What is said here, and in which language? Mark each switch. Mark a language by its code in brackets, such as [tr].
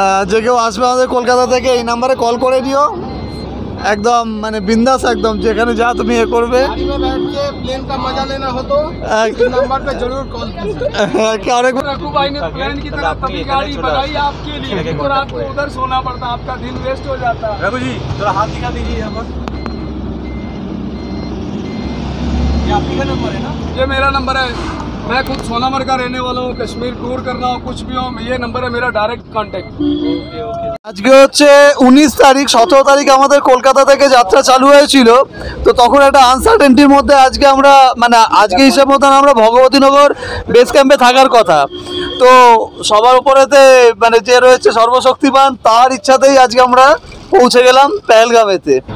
[bn] যে কেউ আসবে আমাদের কলকাতা থেকে এই নাম্বারে কল করে নিও, একদম মানে বিন্দাস, একদম যেখানে যা তুমি এ করবে। [hi] प्लेन का मजा लेना हो तो नंबर पे जरूर कॉल कीजिए। रघु भाई ने प्लेन की तरह तभी गाड़ी बनाई आपके लिए, तो रात को उधर सोना पड़ता, आपका दिन वेस्ट हो जाता। रघु जी थोड़ा हाथ दिखा दीजिए यहाँ पर। ये आप ही का नंबर है ना? ये मेरा नंबर है, मैं खुद सोनामर का रहने वाला हूँ, कश्मीर टूर करना हो कुछ भी हो, ये नंबर है मेरा, डायरेक्ट कांटेक्ट। [bn] আজকে হচ্ছে 19 তারিখ, 17 তারিখ আমাদের কলকাতা থেকে যাত্রা চালু হয়েছিল। তো তখন একটা আনসার্টেনটির মধ্যে আজকে আমরা মানে আজকে হিসাব মতন আমরা ভগবতীনগর বেস ক্যাম্পে থাকার কথা। তো সবার উপরেতে মানে যে রয়েছে সর্বশক্তিমান, তার ইচ্ছাতেই আজকে আমরা পৌঁছে গেলাম পেহেলগামেতে।